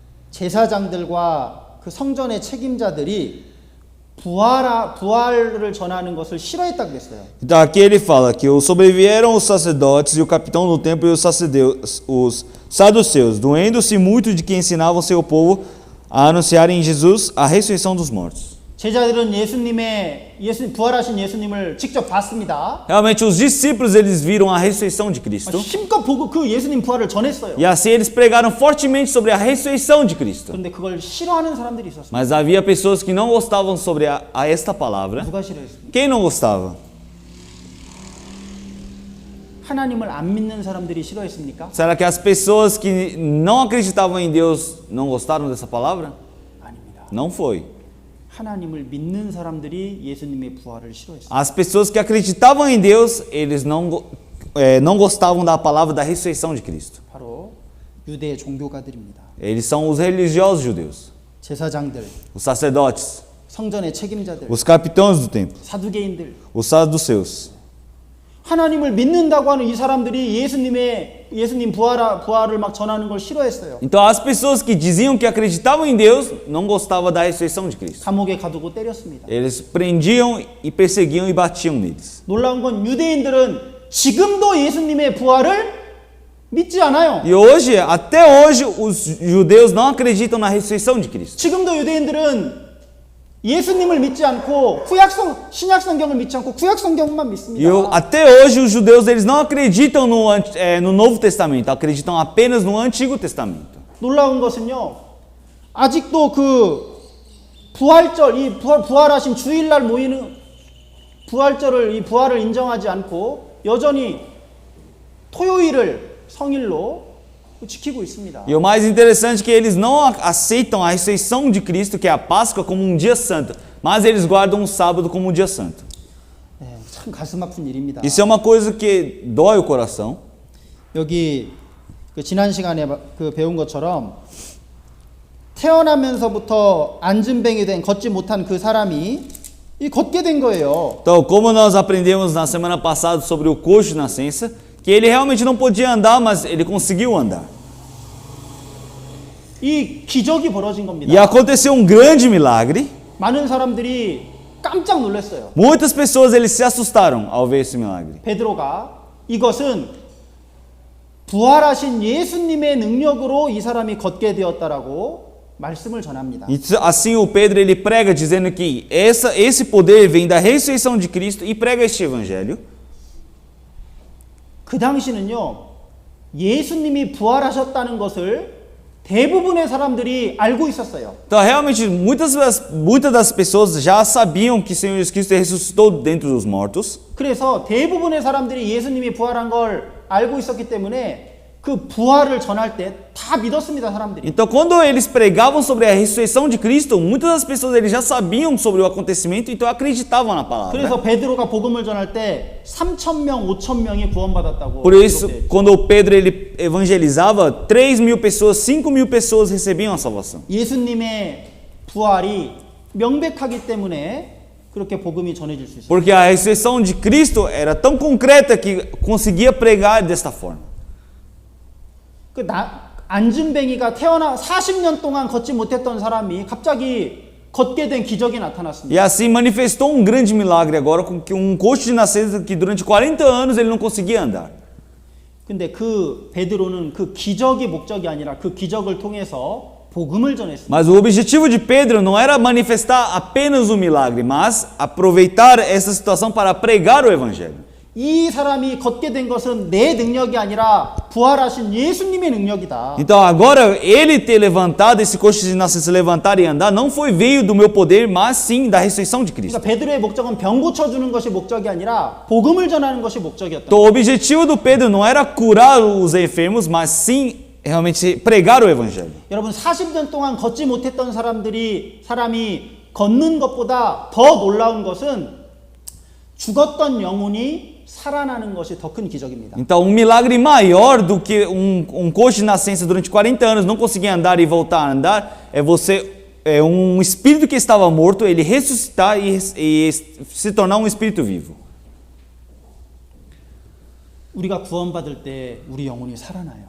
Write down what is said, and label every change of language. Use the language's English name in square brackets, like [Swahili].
[Korean] 제사장들과 그 성전의 책임자들이 부활을 전하는 것을 싫어했다고 그랬어요. [Portuguese] Então aqui ele fala que sobrevieram os sacerdotes e o capitão do templo e os saduceus, doendo-se muito de que ensinavam seu povo a anunciarem em Jesus a ressurreição dos mortos. [Korean] 제자들은 부활하신 예수님을 직접 봤습니다. [Portuguese] Realmente os discípulos eles viram a ressurreição de Cristo [Korean] 힘껏 보고 그 예수님 부활을 전했어요. [Portuguese] e assim eles pregaram fortemente sobre a ressurreição de Cristo. [Korean] 그런데 그걸 싫어하는 사람들이 있었어요. [Portuguese] Mas havia pessoas que não gostavam sobre a esta palavra. [Korean] 누가 싫어했습니까? [Portuguese] Quem não gostava? [Korean] 하나님을 안 믿는 사람들이 싫어했습니까? [Portuguese] Será que as pessoas que não acreditavam em Deus não gostaram dessa palavra? [Korean] 아닙니다. [Portuguese] Não foi. [Korean] 하나님을 믿는 사람들이 예수님의 부활을 싫어했어요. [Portuguese] As pessoas que acreditavam em Deus, eles não gostavam da palavra da ressurreição de Cristo. [Korean] 바로 유대 종교가들입니다. [Portuguese] Eles são os religiosos judeus, [Korean] 제사장들, [Portuguese] os sacerdotes, [Korean] 성전의 책임자들, [Portuguese] os capitães do templo, [Korean] 사두개인들. [Portuguese] os saduceus. [Korean] 하나님을 믿는다고 하는 이 사람들이 예수님 부활을 막 전하는 걸 싫어했어요. [Portuguese] Então as pessoas que diziam que acreditavam em Deus não gostavam da ressurreição de Cristo. [Korean] 감옥에 가두고 때렸습니다. [Portuguese] Eles prendiam e perseguiam e batiam neles. [Korean] 놀라운 건 유대인들은 지금도 예수님의 부활을 믿지 않아요. [Portuguese] E hoje, até hoje, os judeus não acreditam na ressurreição de Cristo. [Korean] 지금도 유대인들은 예수님을 믿지 않고 신약 성경을 믿지 않고 구약 성경만 믿습니다. [Portuguese] Até hoje os judeus eles não acreditam no Novo Testamento, acreditam apenas no Antigo Testamento. [Korean] 놀라운 것은요, 아직도 그 부활절, 부활하신 주일날 모이는 부활절을, 이 부활을 인정하지 않고 여전히 토요일을 성일로 지키고 있습니다. [Portuguese] E o mais interessante é que eles não aceitam a ressurreição de Cristo, que é a Páscoa, como um dia santo, mas eles guardam o sábado como um dia santo. [Korean] 참 가슴 아픈 일입니다. [Portuguese] Isso é uma coisa que dói o coração. [Korean] 여기 지난 시간에 배운 것처럼 태어나면서부터 안진뱅이 된 걷지 못한 그 사람이 걷게 된 거예요. [Portuguese] Então, como nós aprendemos na semana passada sobre o coxo de nascença, que ele realmente não podia andar, mas ele conseguiu andar. [Korean] 이 기적이 벌어진 겁니다. [Portuguese] E aconteceu um grande milagre. [Korean] 많은 사람들이 깜짝 놀랐어요. [Portuguese] Muitas pessoas eles se assustaram ao ver esse milagre. [Korean] 베드로가 이것은 부활하신 예수님의 능력으로 이 사람이 걷게 되었다라고 말씀을 전합니다. [Portuguese] E assim o Pedro ele prega dizendo que esse poder vem da ressurreição de Cristo e prega este evangelho. [Korean] 그 당시는요, 예수님이 부활하셨다는 것을 대부분의 사람들이 알고 있었어요. [Portuguese] Então realmente muitas das pessoas já sabiam que o Senhor Jesus Cristo ressuscitou dentre os mortos. [Korean] 그래서 대부분의 사람들이 예수님이 부활한 걸 알고 있었기 때문에 그 부활을 전할 때 다 믿었습니다, 사람들이. [Portuguese] Então quando eles pregavam sobre a ressurreição de Cristo, muitas das pessoas eles já sabiam sobre o acontecimento, então acreditavam na palavra. [Korean] 그래서 베드로가 복음을 전할 때 3,000명, 5,000명이 구원받았다고. [Portuguese] Por isso, quando o Pedro ele evangelizava, 3.000 pessoas, 5.000 pessoas recebiam a salvação. [Korean] 예수님의 부활이 명백하기 때문에 그렇게 복음이 전해질 수 있어요. [Portuguese] Porque a ressurreição de Cristo era tão concreta que conseguia pregar desta forma. [Korean] 안진뱅이가 태어나 40년 동안 걷지 못했던 사람이 갑자기 걷게 된 기적이 [Portuguese] E [Korean] 나타났습니다. [Portuguese] assim manifestou um grande milagre agora com que um coxo de nascença que durante 40 anos ele não conseguia andar. [Korean] 근데 그 베드로는 그 기적이 목적이 아니라 그 기적을 통해서 복음을 전했습니다. [Portuguese] Mas o objetivo de Pedro não era manifestar apenas o milagre, mas aproveitar essa situação para pregar o evangelho. [Korean] 이 사람이 걷게 된 것은 내 능력이 아니라 부활하신 예수님의 능력이다. [Portuguese] Então agora ele ter levantado, esse coxo de nascença se levantar e andar, não foi veio do meu poder, mas sim da ressurreição de Cristo. [Korean] 그러니까 베드로의 목적은 병 고쳐주는 것이 목적이 아니라 복음을 전하는 것이 목적이었다. [Portuguese] Então o objetivo do Pedro não era curar os enfermos, mas sim realmente pregar o evangelho. [Korean] 여러분 40년 동안 걷지 못했던 사람이 걷는 것보다 더 놀라운 것은 죽었던 영혼이 살아나는 것이 더 큰 기적입니다. [Portuguese] Então um milagre maior do que um coxo de nascença durante 40 anos não conseguir andar e voltar a andar é um espírito que estava morto, ele ressuscitar e se tornar um espírito vivo. [Korean] 우리가 구원받을 때 우리 영혼이 살아나요.